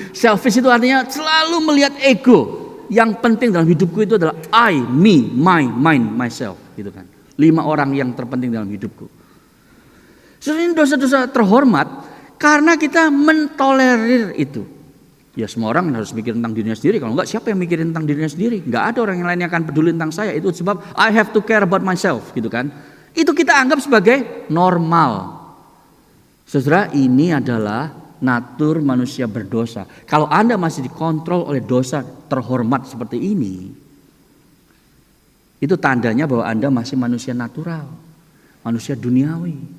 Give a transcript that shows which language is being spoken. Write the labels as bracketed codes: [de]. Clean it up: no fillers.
[id] Selfish itu artinya selalu melihat ego. Yang penting dalam hidupku itu adalah [en] I, me, my, mine, myself. [id] Gitu kan. 5 orang yang terpenting dalam hidupku. Ini dosa-dosa terhormat karena kita mentolerir itu. Ya semua orang harus mikir tentang dirinya sendiri. Kalau enggak, siapa yang mikirin tentang dirinya sendiri? Enggak ada orang yang lain yang akan peduli tentang saya. Itu sebab [en] I have to care about myself, [id] gitu kan. Itu kita anggap sebagai normal. Saudara, ini adalah natur manusia berdosa. Kalau Anda masih dikontrol oleh dosa terhormat seperti ini, itu tandanya bahwa Anda masih manusia natural, manusia duniawi.